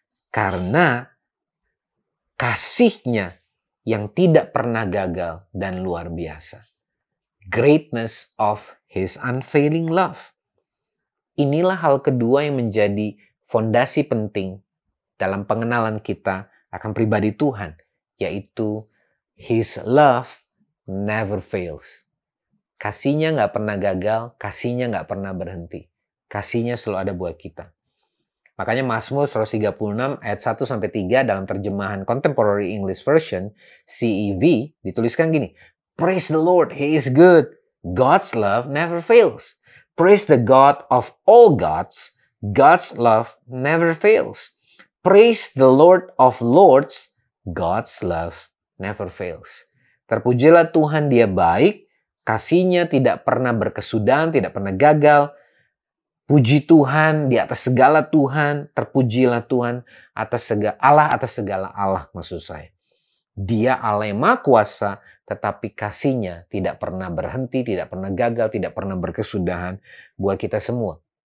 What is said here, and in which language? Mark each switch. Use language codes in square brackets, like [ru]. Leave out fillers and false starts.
[id] Karena kasihnya yang tidak pernah gagal dan luar biasa. [en] Greatness of his unfailing love. [id] Inilah hal kedua yang menjadi fondasi penting dalam pengenalan kita akan pribadi Tuhan, yaitu [en] his love never fails. [id] Kasihnya nggak pernah gagal, kasihnya nggak pernah berhenti. Kasihnya selalu ada buat kita. Makanya Mazmur 136 ayat 1-3 dalam terjemahan Contemporary English Version, CEV, dituliskan gini. [en] Praise the Lord, He is good. God's love never fails. Praise the God of all gods. God's love never fails. Praise the Lord of lords. God's love never fails. [id] Terpujilah Tuhan, Dia baik. Kasihnya tidak pernah berkesudahan, tidak pernah gagal. Puji Tuhan di atas segala Tuhan, terpujilah Tuhan atas segala Allah maksud saya. Dia Allah yang Maha Kuasa, tetapi kasihnya tidak pernah berhenti, tidak pernah gagal, tidak pernah berkesudahan buat kita semua.